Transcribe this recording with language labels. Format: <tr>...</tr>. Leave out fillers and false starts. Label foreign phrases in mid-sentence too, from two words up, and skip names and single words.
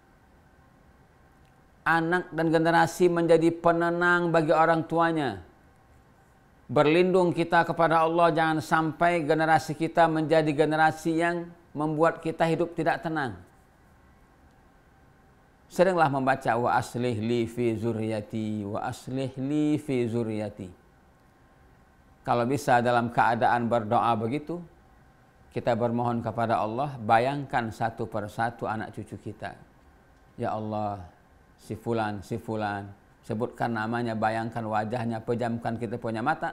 <id>Anak dan generasi menjadi penenang bagi orang tuanya. Berlindung kita kepada Allah, jangan sampai generasi kita menjadi generasi yang membuat kita hidup tidak tenang. Seringlah membaca</id> <ar>وأصلح لي في ذريتي، وأصلح لي في ذريتي.</ar> <id>Kalau bisa dalam keadaan berdoa begitu, kita bermohon kepada Allah, bayangkan satu persatu anak cucu kita.</id> <ar>يا الله,</ar> <id>si fulan, sebutkan namanya, bayangkan wajahnya, pejamkan kita punya mata.</id>